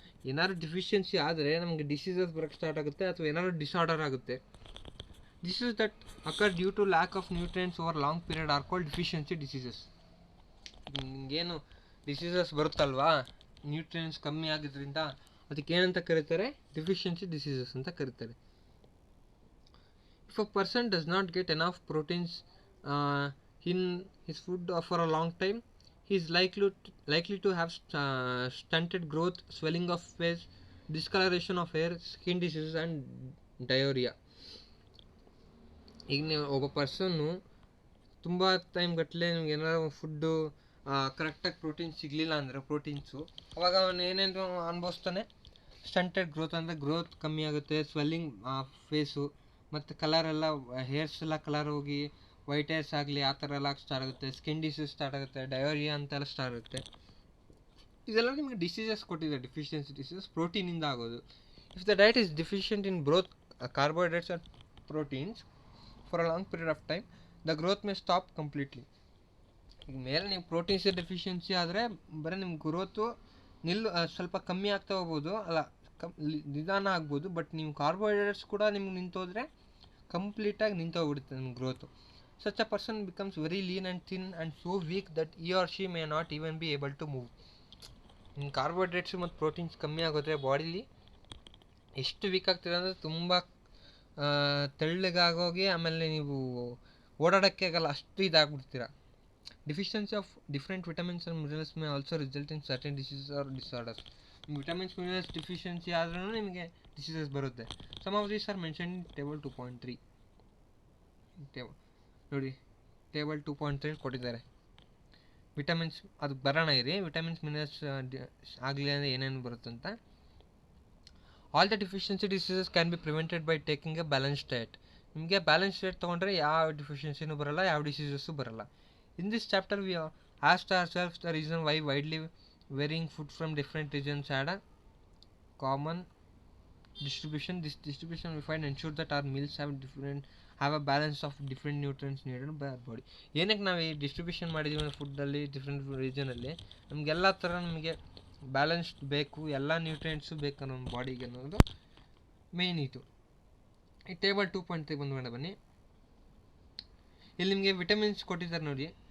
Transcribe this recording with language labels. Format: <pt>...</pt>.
<kn>ಏನಾದ್ರು ಡಿಫಿಷಿಯನ್ಸಿ ಆದರೆ ನಮಗೆ ಡಿಸೀಸಸ್ ಬರೋಕ್ಕೆ ಸ್ಟಾರ್ಟ್ ಆಗುತ್ತೆ, ಅಥವಾ ಏನಾದ್ರು ಡಿಸಾರ್ಡರ್ ಆಗುತ್ತೆ.</kn> <en>Diseases that occur due to lack of nutrients over long period are called deficiency diseases.</en> <kn>ನಿಮಗೇನು ಡಿಸೀಸಸ್ ಬರುತ್ತಲ್ವಾ ನ್ಯೂಟ್ರಿಯೆಂಟ್ಸ್ ಕಮ್ಮಿ ಆಗಿದ್ದರಿಂದ, ಅದಕ್ಕೆ ಏನಂತ ಕರೀತಾರೆ? ಡಿಫಿಷಿಯನ್ಸಿ ಡಿಸೀಸಸ್ ಅಂತ ಕರೀತಾರೆ.</kn> <en>If a person does not get enough proteins in his food for a long time, he is likely to have stunted growth, swelling of face, discoloration of hair, skin diseases and diarrhea.</en> <kn>ಈಗ ನೀವು ಒಬ್ಬ ಪರ್ಸನ್ನು ತುಂಬ time ಗಟ್ಟಲೆ ನಿಮ್ಗೆ ಏನಾದ್ರು food ಕರೆಕ್ಟಾಗಿ protein ಸಿಗಲಿಲ್ಲ ಅಂದರೆ, ಪ್ರೋಟೀನ್ಸು, ಅವಾಗ ಅವನು ಏನೇನು ಅನುಭವಿಸ್ತಾನೆ? ಸ್ಟಂಟೆಡ್ ಗ್ರೋತ್ ಅಂದರೆ ಗ್ರೋತ್ ಕಮ್ಮಿ ಆಗುತ್ತೆ, ಸ್ವೆಲ್ಲಿಂಗ್ ಫೇಸು, ಮತ್ತು ಕಲರೆಲ್ಲ ಹೇರ್ಸ್ ಎಲ್ಲ ಕಲರ್ ಹೋಗಿ ವೈಟ್ ಹೇರ್ಸ್ ಆಗಲಿ ಆ ಥರ ಎಲ್ಲ ಸ್ಟಾರ್ಟ್ ಆಗುತ್ತೆ, ಸ್ಕಿನ್ ಡಿಸೀಸ್ ಸ್ಟಾರ್ಟ್ ಆಗುತ್ತೆ, ಡಯೋರಿಯಾ ಅಂತೆಲ್ಲ ಸ್ಟಾರ್ಟ್ ಆಗುತ್ತೆ. ಇದೆಲ್ಲ ನಿಮಗೆ ಡಿಸೀಸಸ್ ಕೊಟ್ಟಿದೆ, ಡಿಫಿಷಿಯನ್ಸಿ ಡಿಸೀಸಸ್ ಪ್ರೋಟೀನಿಂದ ಆಗೋದು.</kn> <en>If the diet is deficient in both carbohydrates and proteins for a long period of time, the growth may stop completely.</en> <kn>ಈಗ ಮೇಲೆ ನೀವು ಪ್ರೋಟೀನ್ಸ್ ಡೆಫಿಷಿಯನ್ಸಿ ಆದರೆ ಬರೀ ನಿಮ್ಮ ಗ್ರೋತು ಸ್ವಲ್ಪ ಕಮ್ಮಿ ಆಗ್ತಾ ಹೋಗ್ಬೋದು, ಅಲ್ಲ ನಿಧಾನ ಆಗ್ಬೋದು. ಬಟ್ ನೀವು ಕಾರ್ಬೋಹೈಡ್ರೇಟ್ಸ್ ಕೂಡ ನಿಮ್ಗೆ ನಿಂತೋದ್ರೆ ಕಂಪ್ಲೀಟಾಗಿ ನಿಂತೋಗ್ಬಿಡುತ್ತೆ ನಿಮ್ಮ growth.</kn> <en>Such a person becomes very lean and thin and so weak that he or she may not even be able to move.</en> <kn>ನಿಮ್ಮ ಕಾರ್ಬೋಹೈಡ್ರೇಟ್ಸು ಮತ್ತು ಪ್ರೋಟೀನ್ಸ್ ಕಮ್ಮಿ ಆಗೋದ್ರೆ ಬಾಡಿಲಿ ಎಷ್ಟು ವೀಕ್ ಆಗ್ತೀರ ಅಂದರೆ ತುಂಬ ತೆಳ್ಳಗಾಗೋಗಿ ಆಮೇಲೆ ನೀವು ಓಡಾಡೋಕ್ಕೆ ಆಗಲ್ಲ, ಅಷ್ಟು ಇದಾಗ್ಬಿಡ್ತೀರ.</kn> <en>Deficiency of different vitamins and minerals may also result in certain diseases or disorders.</en> <kn>Vitamins minerals deficiency ಆದ್ರೂ ನಿಮಗೆ ಡಿಸೀಸಸ್ ಬರುತ್ತೆ.</kn> <en>Some of these are mention in table 2.3.</en> <kn>ನೋಡಿ, ಟೇಬಲ್ 2.3 ಕೊಟ್ಟಿದ್ದಾರೆ. ವಿಟಮಿನ್ಸ್ ಅದು ಬರೋಣ ಇರಿ, ವಿಟಮಿನ್ಸ್ ಮಿನರಲ್ಸ್ ಆಗಲಿ ಅಂದರೆ ಏನೇನು ಬರುತ್ತಂತ.</kn> <en>All the deficiency diseases can be prevented by taking a balance diet.</en> <kn>ನಿಮಗೆ ಬ್ಯಾಲೆನ್ಸ್ ಡಯಟ್ ತೊಗೊಂಡ್ರೆ ಯಾವ ಡಿಫಿಷಿಯನ್ಸಿನೂ ಬರೋಲ್ಲ, ಯಾವ ಡಿಸೀಸಸ್ಸು ಬರೋಲ್ಲ.</kn> <en>In this chapter we asked ourselves the reason why widely varying food from different regions had a common distribution. This distribution we find ensure that our meals have a balance of different nutrients needed by our body.</en> <kn>ಏನಕ್ಕೆ ನಾವು ಈ distribution ಮಾಡಿದ್ದೀವಿ ಅಂದರೆ ಫುಡ್ಡಲ್ಲಿ different ರೀಜನಲ್ಲಿ ನಮಗೆಲ್ಲ ಥರ ನಮಗೆ balanced ಬೇಕು, ಎಲ್ಲ ನ್ಯೂಟ್ರಿಯೆಂಟ್ಸು ಬೇಕು ನಮ್ಮ ಬಾಡಿಗೆ ಅನ್ನೋದು ಮೇಯ್ನ್ ಇದು. ಈ ಟೇಬಲ್ 2.3 ಬಂದ್ಬೇಡ ಬನ್ನಿ. ಇಲ್ಲಿ ನಿಮಗೆ ವಿಟಮಿನ್ಸ್ ಕೊಟ್ಟಿದ್ದಾರೆ ನೋಡಿ.</kn>